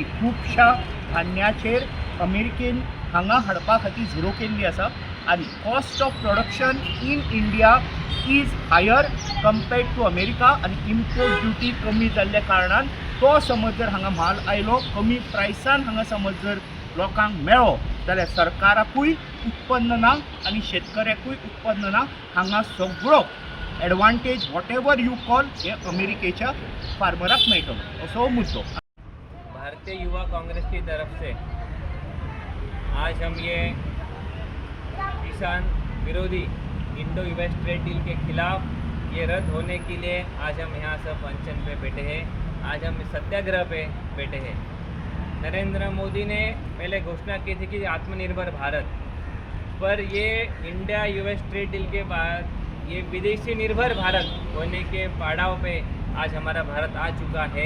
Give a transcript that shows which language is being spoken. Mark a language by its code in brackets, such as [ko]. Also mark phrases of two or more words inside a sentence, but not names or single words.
[kok] खुबश्या धान्याचेर अमेरिकेन हांगा हाडपा खातीर झिरो केल्ली आसा आनी [en] cost of production in India is higher compared to America [kok] आनी इम्पोर्ट ड्युटी कमी जाल्ल्या कारणान तो समज जर हांगा म्हाल आयलो कमी प्रायसान हांगा समज जर लोकांक मेळ्ळो जाल्यार सरकाराकूय उत्पन्न ना आनी शेतकऱ्याकूय उत्पन्न ना. हांगा सगळो एडवांटेज [en] what ever you call [kok] हे अमेरिकेच्या फार्मराक मेळटलो असो मुद्दो. [hi] भारतीय युवा कांग्रेस की तरफ से आज हम ये किसान विरोधी इंडो US ट्रेड डील के खिलाफ ये रद्द होने के लिए आज हम यहाँ सब अनशन पे बैठे हैं. आज हम सत्याग्रह पे बैठे हैं. नरेंद्र मोदी ने पहले घोषणा की थी कि आत्मनिर्भर भारत, पर ये इंडिया US ट्रेड डील के बाद ये विदेशी निर्भर भारत होने के पड़ाव पे आज हमारा भारत आ चुका है.